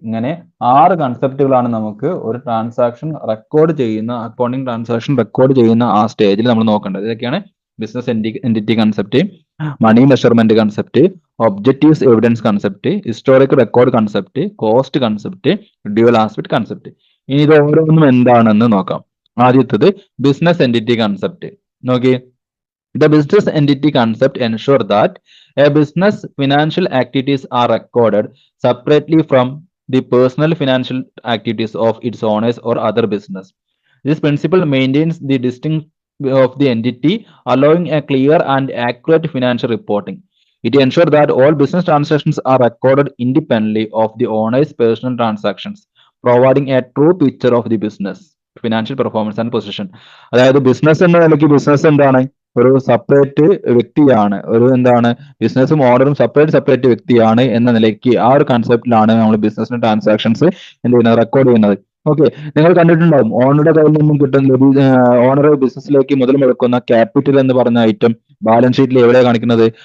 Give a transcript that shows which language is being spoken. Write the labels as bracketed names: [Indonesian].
[Malayalam] ഇങ്ങനെ 6 കൺസെപ്റ്റുകളാണ് നമുക്ക് ഒരു ട്രാൻസാക്ഷൻ റെക്കോർഡ് ചെയ്യുന്ന, അക്കൗണ്ടിങ് ട്രാൻസാക്ഷൻ റെക്കോർഡ് ചെയ്യുന്ന ആ സ്റ്റേജിൽ നമ്മൾ നോക്കേണ്ടത്. ഇതൊക്കെയാണ് business entity concept, money measurement concept, objectives evidence concept, historical record concept, cost concept, dual aspect concept. ഇനി ഇത് ഓരോന്നും എന്താണെന്ന് നോക്കാം. ആദ്യത്തേത് ബിസിനസ് എൻറ്റിറ്റി കൺസെപ്റ്റ്. [English] നോക്കി, the business entity concept ensure that a business financial activities are recorded separately from the personal financial activities of its owners or other business. This principle maintains the distinction of the entity, allowing a clear and accurate financial reporting. It ensures that all business transactions are recorded independently of the owner's personal transactions, providing a true picture of the business financial performance and position. [Malayalam] അതായത് business എന്ന നിലയ്ക്ക് business എന്താണ്, ഒരു separate വ്യക്തിയാണ്, ഒരു എന്താണ് ബിസിനസ്സും ഓണറും separate വ്യക്തിയാണ് എന്ന നിലയ്ക്ക് ആ ഒരു കൺസെപ്റ്റിലാണ് നമ്മൾ ബിസിനസിന്റെ ട്രാൻസാക്ഷൻസ് എന്ത് ചെയ്യുന്നത്, റെക്കോർഡ് ചെയ്യുന്നത്. ഓക്കെ, നിങ്ങൾ കണ്ടിട്ടുണ്ടാവും ഓണറുടെ കയ്യിൽ നിന്നും കിട്ടുന്ന ഓണർ ബിസിനസ്സിലേക്ക് മുതൽ മുടക്കുന്ന ക്യാപിറ്റൽ എന്ന് പറഞ്ഞ ഐറ്റം ബാലൻസ് ഷീറ്റിൽ എവിടെയാണ് കാണിക്കുന്നത്?